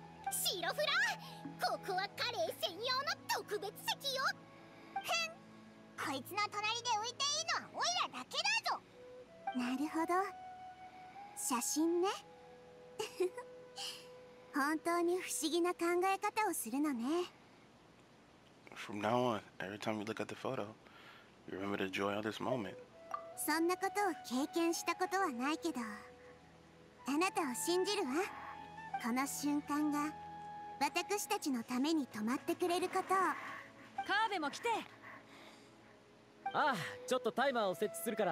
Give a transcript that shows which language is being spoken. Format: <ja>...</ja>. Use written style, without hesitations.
<ja>シロフラ、ここはカレー専用の特別席よ。へん、こいつの隣で浮いていいのはオイラだけだぞ。なるほど、写真ね。本当に不思議な考え方をするのね。</ja> <en>From now on, every time you look at the photo, you remember the joy of this moment.</en> <ja>そんなことを経験したことはないけど、あなたを信じるわ。この瞬間が私たちのために止まってくれることを。カーベも来て。ああ、ちょっとタイマーを設置するから。</ja>